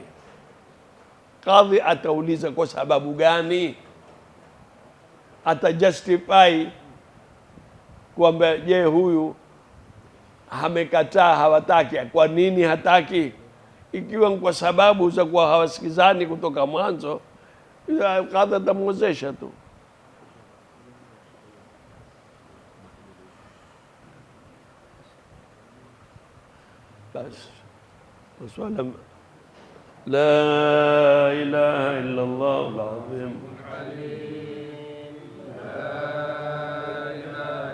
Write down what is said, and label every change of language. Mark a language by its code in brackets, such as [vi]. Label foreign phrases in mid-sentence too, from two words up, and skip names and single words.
[sw] Kadhi atauliza kwa sababu gani, atajustify kwamba je, huyu amekataa, hawataki, kwa nini hataki? Ikiwa kwa sababu za kuwa hawasikizani kutoka mwanzo, kadhi atamwozesha tu. [ar] بس وسؤال لا إله إلا الله العظيم الحليم لا إله